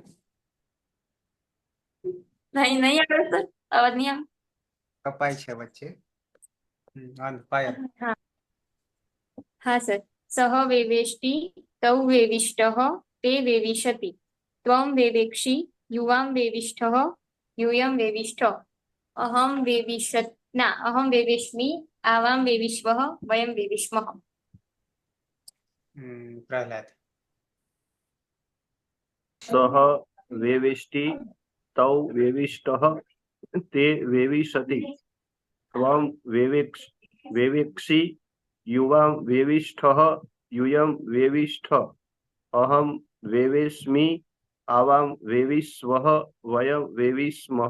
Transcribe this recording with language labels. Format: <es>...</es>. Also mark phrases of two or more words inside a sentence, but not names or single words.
<gu>નહીં આવે સર, અવાજ નહીં આવે. કપાય છે વચ્ચે. પાયા. હા સર.</gu> <sa>सह वेवेष्टि तौ वेविष्टः ते वेविशति त्वं वेवेक्षि युवां वेविष्ठः यूयं वेविष्ठ अहम वेविष्मि आवां वेविष्वः वयं वेविष्मः. પ્રહલાદ. सह वेवेष्टि तौ वेविष्टः ते वेविशति त्वं वेवेक्षि युवां वेविष्ठः यूयं वेविष्ठ अहम वेवेष्मि आवां वेविष्वः वयं वेविष्मः.</sa>